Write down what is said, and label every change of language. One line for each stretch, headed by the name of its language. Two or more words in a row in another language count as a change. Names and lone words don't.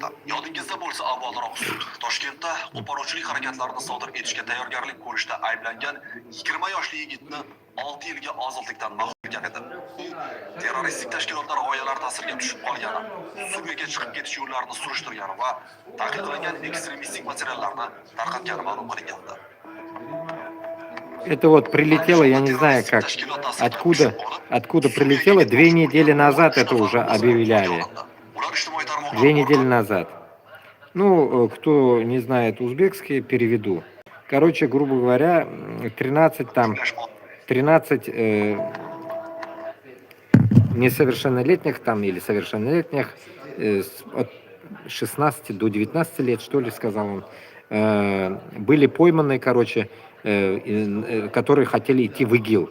Uzbek: Yodingizda bo'lsa, avvalroq sud Toshkentda qo'poruvchilik harakatlarini sodir etishga tayyorgarlik ko'rishda ayblangan 20 yoshli yigitni 6 yilga ozodlikdan mahrum etgan edi. U terroristik tashkilotlar g'oyalari ta'siriga tushib qolgani, Suriyaga chiqib ketish yo'llarini surishtirgani va taqiqlangan ekstremistik materiallarni tarqatgani ma'lum qilingandi.
Russian: Это вот прилетело, я не знаю как, откуда прилетело, 2 недели назад это уже объявляли. 2 недели назад. Ну, кто не знает узбекский, переведу. Короче, грубо говоря, 13 несовершеннолетних там или совершеннолетних, от 16 до 19 лет, что ли, сказал он, были пойманы, короче, которые хотели идти в ИГИЛ.